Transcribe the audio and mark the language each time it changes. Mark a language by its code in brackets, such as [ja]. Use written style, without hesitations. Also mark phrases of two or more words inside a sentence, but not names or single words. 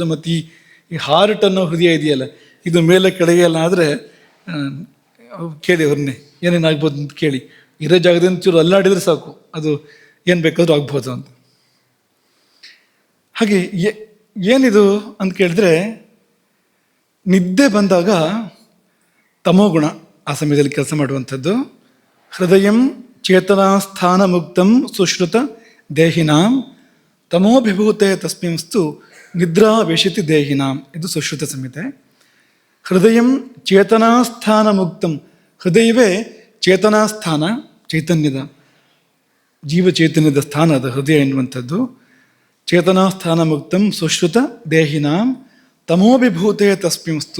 [kn] ಮತ್ತು ಈ ಹಾರ್ಟ್ ಅನ್ನೋ ಹೃದಯ ಇದೆಯಲ್ಲ, ಇದು ಮೇಲೆ ಕೆಳಗೆ ಎಲ್ಲ ಆದರೆ ಕೇಳಿ ಅವ್ರನ್ನೇ ಏನೇನಾಗ್ಬೋದು ಅಂತ ಕೇಳಿ. ಇರೋ ಜಾಗದಿಂದ ಚೂರು ಅಲ್ಲಾಡಿದ್ರೆ ಸಾಕು, ಅದು ಏನು ಬೇಕಾದರೂ ಆಗ್ಬೋದು ಅಂತ. ಹಾಗೆ ಏನಿದು ಅಂತ ಕೇಳಿದ್ರೆ, ನಿದ್ದೆ ಬಂದಾಗ ತಮೋಗುಣ ಆ ಸಮಯದಲ್ಲಿ ಕೆಲಸ ಮಾಡುವಂಥದ್ದು. [sa] ಹೃದಯಂ ಚೇತನಾಸ್ಥಾನ ಮುಕ್ತಂ ಸುಶ್ರುತ ದೇಹಿನಾಂ ತಮೋಭಿಭೂತೆ ತಸ್ಮಿಂಸ್ತು ನಿದ್ರಾ ವೇಷಿತಿ ದೇಹಿನಾಂ. [kn] ಇದು ಸುಶ್ರುತ ಸಂಹಿತೆ. [sa] ಹೃದಯಂ ಚೇತನಾಸ್ಥಾನ ಮುಕ್ತಂ, [kn] ಹೃದಯವೇ ಚೇತನಾಸ್ಥಾನ, ಚೈತನ್ಯದ ಜೀವ ಚೈತನ್ಯದ ಸ್ಥಾನ ಅದು ಹೃದಯ ಎನ್ನುವಂಥದ್ದು. [sa] ಚೇತನಾಸ್ಥಾನ ಮುಕ್ತಂ ಸುಶ್ರುತ ದೇಹಿನಾಂ ತಮೋಭಿಭೂತೆ ತಸ್ಮಿಂಸ್ತು.